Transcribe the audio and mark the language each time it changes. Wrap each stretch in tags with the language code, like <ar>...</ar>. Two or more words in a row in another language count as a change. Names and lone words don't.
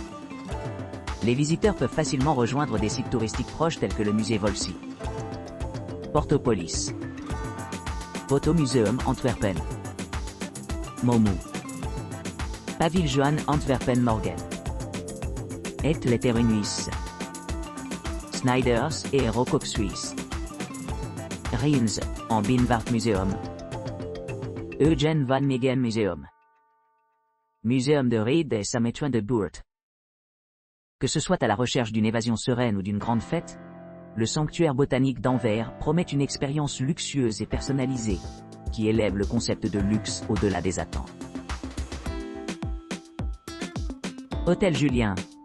<fr>Les visiteurs peuvent facilement rejoindre des sites touristiques proches tels que le musée Volsi, Portopolis, Fotomuseum Antwerpen, Momu, Paviljoen Antwerpen Morgen, Et Letterenhuis, Snyders et Rocoq Suisse, Rijns, en Binnenvaartmuseum, Eugen van Meegen Museum, Muséum de Ried et Sametuin de Boert. Que ce soit à la recherche d'une évasion sereine ou d'une grande fête, le sanctuaire botanique d'Anvers promet une expérience luxueuse et personnalisée, qui élève le concept de luxe au-delà des attentes. Hôtel Julien.</fr>